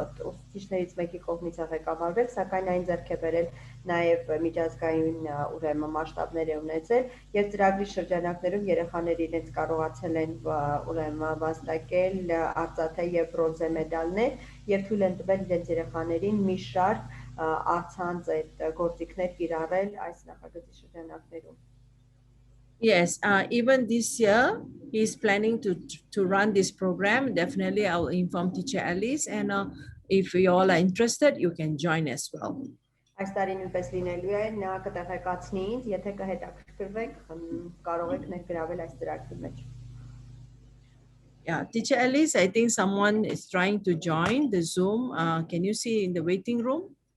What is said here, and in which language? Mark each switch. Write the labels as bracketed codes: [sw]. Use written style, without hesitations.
[hy] ուսուցիչներից մեկի կողմից է ղեկավարվել, սակայն այն ձեռք է բերել նաև միջազգային ուրեմն մասշտաբներ է ունեցել եւ ծրագրի շրջանակներում երեխաները իրենց կարողացել են ուրեմն վաստակել արծաթե եւ բրոնզե մեդալներ եւ թույլ են տվել իրենց երեխաներին մի շարք առցանց այդ գործիքներ կիրառել այս նախագծի շրջանակներում. [en] Yes, even this year, he's planning to run this program. Definitely, I'll inform teacher Alice, and if you all are interested, you can join as well. [hy] Այս տարի նույնպես լինելու է, նա կտեղեկացնի ինձ, եթե կհետաքրքրվեք, կարող եք ներգրավել այս ծրագրի մեջ. [en] Yeah, teacher Alice, I think someone is trying to join the Zoom. Can you see in the waiting room?